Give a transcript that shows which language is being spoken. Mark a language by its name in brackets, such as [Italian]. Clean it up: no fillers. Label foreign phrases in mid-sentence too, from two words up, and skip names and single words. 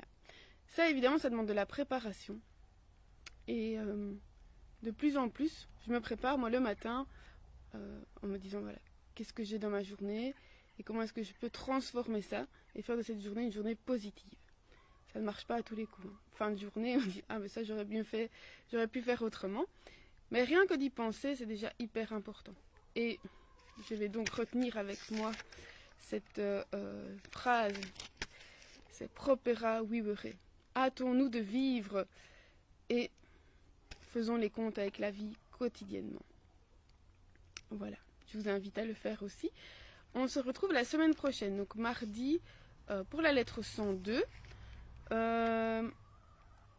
[French] Ça, évidemment, ça demande de la préparation. Et de plus en plus, je me prépare, moi, le matin, en me disant, voilà, qu'est-ce que j'ai dans ma journée et comment est-ce que je peux transformer ça et faire de cette journée une journée positive. Ça ne marche pas à tous les coups. Fin de journée, on dit, ah mais ça j'aurais pu faire autrement. Mais rien que d'y penser, c'est déjà hyper important. Et je vais donc retenir avec moi cette phrase, c'est [Latin] propera vivere. [French] Hâtons-nous de vivre et faisons les comptes avec la vie quotidiennement. Voilà, je vous invite à le faire aussi. On se retrouve la semaine prochaine, donc mardi, pour la lettre 102.